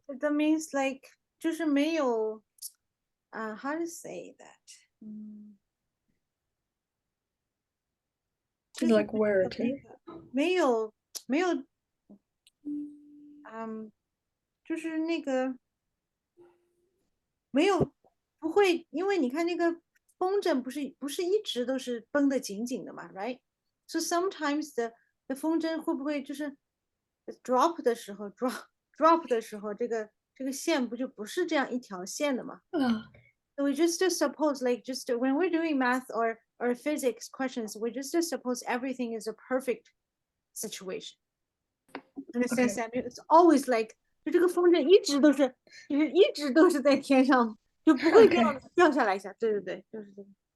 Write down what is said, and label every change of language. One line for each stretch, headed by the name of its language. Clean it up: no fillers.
English: That means like
Chinese: 就是没有
English: how to say that? It's like where it is.
Chinese: 没有就是那个没有不会，因为你看那个风筝不是一直都是绷得紧紧的嘛 ，right?
English: So sometimes the
Chinese: 风筝会不会就是 drop 的时候 drop 的时候，这个线不就不是这样一条线的嘛？
English: So we just suppose like just when we're doing math or physics questions, we just suppose everything is a perfect situation. Understand, Samuel? It's always like
Chinese: 就这个风筝一直都是在天上，就不会这样掉下来一下。对，就是这个。